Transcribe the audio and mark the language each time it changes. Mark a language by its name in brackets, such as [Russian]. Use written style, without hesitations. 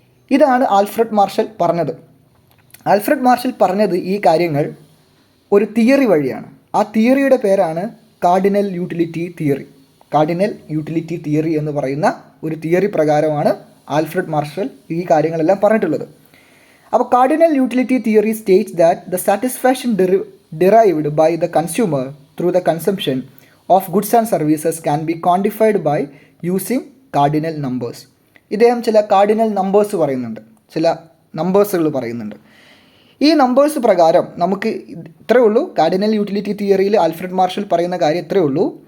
[Malayalam] ഇതാണ് Alfred marshal പറഞ്ഞത്. Alfred marshal പറഞ്ഞത് ഈ കാര്യങ്ങൾ ഒരു തിയറി വഴിയാണ്. ആ തിയറിയുടെ പേരാണ് cardinal utility theory. Cardinal utility theory എന്ന് പറയുന്ന ഒരു തിയറി പ്രകാരമാണ് ആൽഫ്രഡ് മാർഷൽ ഈ കാര്യങ്ങളെല്ലാം പറഞ്ഞിട്ടുള്ളത്. അപ്പോൾ [English] Cardinal utility theory states that the satisfaction derived by the consumer through the consumption of goods and services can be quantified by using cardinal numbers. [Malayalam] ഇദ്ദേഹം ചില കാർഡിനൽ നമ്പേഴ്സ് പറയുന്നുണ്ട്, ചില നമ്പേഴ്സുകൾ പറയുന്നുണ്ട്. ഈ നമ്പേഴ്സ് പ്രകാരം നമുക്ക് ഇത്രയേ ഉള്ളൂ. കാർഡിനൽ യൂട്ടിലിറ്റി തിയറിയിൽ ആൽഫ്രഡ് മാർഷൽ പറയുന്ന കാര്യം ഇത്രയേ ഉള്ളൂ.